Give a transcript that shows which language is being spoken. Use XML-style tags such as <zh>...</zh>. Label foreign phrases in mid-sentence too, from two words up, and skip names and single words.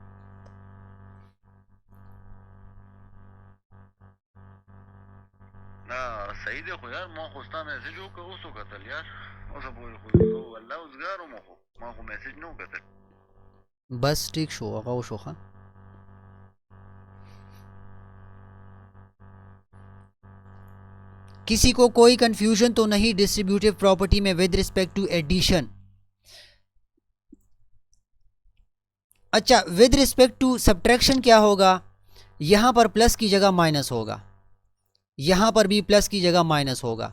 <hi>सही देखो यार,</hi> <ps>ما خو ستا میسج وکړ اوس وکتل یار، اوس پورې خو والله اوسګارو ما خو میسج نه وکتل.</ps> <hi>बस ठीक शो होगा वो शोखा। किसी को कोई कंफ्यूजन तो नहीं</hi> <en>distributive property</en> <hi>में</hi> <en>with respect to addition?</en> <hi>अच्छा,</hi> <en>with respect to subtraction</en> <hi>क्या होगा, यहाँ पर प्लस की जगह माइनस होगा, यहाँ पर भी प्लस की जगह माइनस होगा।</hi>